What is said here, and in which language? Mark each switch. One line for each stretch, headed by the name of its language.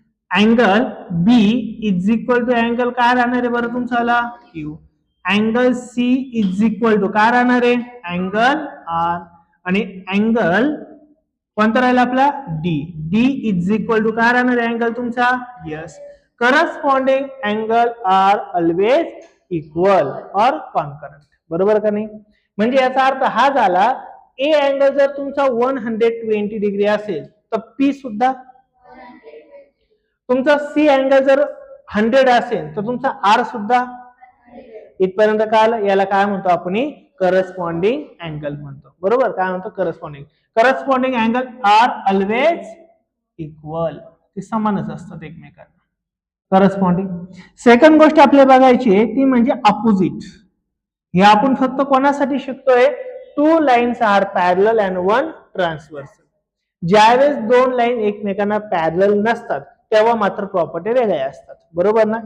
Marathi: Angle B is equal to angle काय राहणार आहे बरं तुमचा? Q. Angle C is equal to काय राहणार आहे? Angle R. आणि अँगल कोणता राहील आपला? D. D is equal to काय राहणार आहे अँगल तुमचा?
English: Yes. Corresponding angle are always equal और concurrent.
Marathi: बरोबर का नाही? म्हणजे याचा अर्थ हा झाला, ए अँगल जर तुमचा 120 डिग्री असेल तर पी सुद्धा. तुमचा सी अँगल जर 100 असेल तर तुमचा आर सुद्धा. इथपर्यंत काय? याला काय म्हणतो आपण? करस्पॉन्डिंग अँगल म्हणतो. बरोबर? काय म्हणतो? Corresponding.
English: Corresponding angle are always equal.
Marathi: ते समानच असतात एकमेकांना. करस्पॉन्डिंग. सेकंड गोष्ट आपल्याला बघायची आहे ती म्हणजे अपोजिट. हे आपण फक्त कोणासाठी शिकतोय?
English: 2 lines are parallel and 1 transversal.
Marathi: ज्यावेळेस 2 लाईन एकमेकांना पॅरलल नसतात तेव्हा मात्र प्रॉपर्टी वेगळ्या असतात. बरोबर ना?